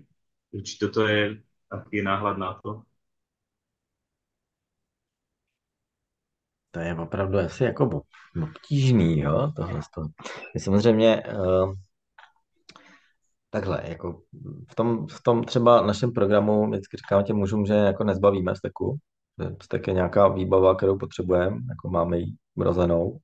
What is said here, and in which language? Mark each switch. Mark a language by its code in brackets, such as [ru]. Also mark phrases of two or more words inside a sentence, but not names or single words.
[sk] Či toto je taký náhľad na to? [cs] To je opravdu asi jako obtížný, jo, tohle. Samozřejmě takhle, jako v tom třeba našem programu vždycky říkáme těm mužům, že jako nezbavíme steku. Stek je nějaká výbava, kterou potřebujeme, jako máme ji vrozenou.